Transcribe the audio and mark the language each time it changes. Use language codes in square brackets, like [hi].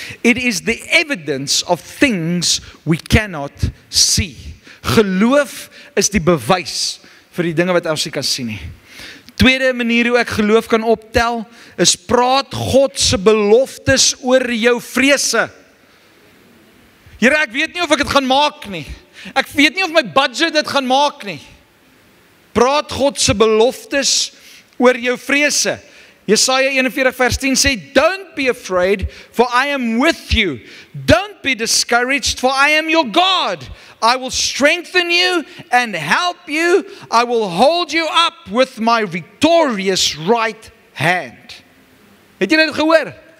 [en] It is the evidence of things we cannot see. [af] Geloof is die bewys vir die dinge wat ons nie kan sien nie. Tweede manier hoe ek geloof kan optel, is praat God se beloftes oor jou vrese. Here, ek weet nie of ek dit gaan maak nie. Ek weet nie of my budget dit gaan maak nie. Praat God se beloftes oor jou vrese. Jesaja 41 vers 10 sê, [en] don't be afraid, for I am with you. Don't be discouraged, for I am your God. I will strengthen you and help you. I will hold you up with my victorious right hand. [af] Het jy dit gehoor?